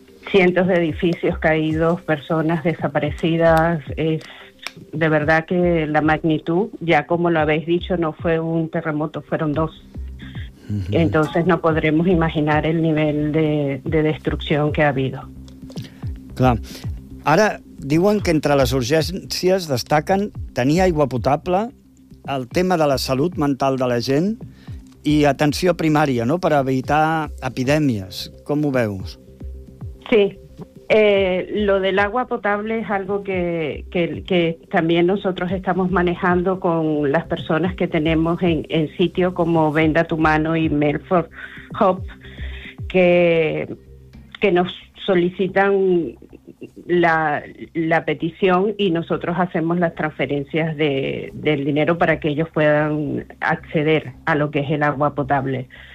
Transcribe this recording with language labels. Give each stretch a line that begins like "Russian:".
Spanish: Cientos de edificios caídos, personas desaparecidas, es de verdad que la magnitud, ya como lo habéis dicho, no fue un terremoto, fueron dos. Entonces no podremos imaginar el nivel de destrucción que ha habido.
Catalan: Clar. Ara diuen que entre les urgències destaquen tenir aigua potable, el tema de la salut mental de la gent i atenció primària, no?, per evitar epidèmies. Com ho veus? Sí.
Spanish: Lo del agua potable es algo que también nosotros estamos manejando con las personas que tenemos en sitio, como Venda Tu Mano y Melford Hope, que nos solicitan la petición y nosotros hacemos las transferencias del dinero para que ellos puedan acceder a lo que es el agua potable.